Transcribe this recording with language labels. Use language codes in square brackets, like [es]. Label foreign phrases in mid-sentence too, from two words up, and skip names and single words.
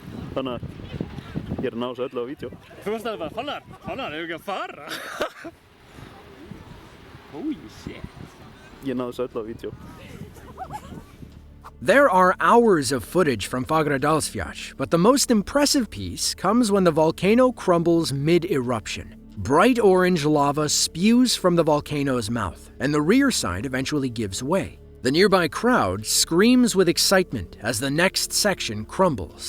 [is] Þannig að ég er að ná þessu öllu á vídeo. Þú varst alveg bara, fannar, hefur ekki að fara? [en] Holy shit. [is] Ég náðu þessu öllu á vídeo. [en] There are hours of footage from Fagradasviach, but the most impressive piece comes when the volcano crumbles mid-eruption. Bright orange lava spews from the volcano's mouth, and the rear side eventually gives way. The nearby crowd screams with excitement as the next section crumbles.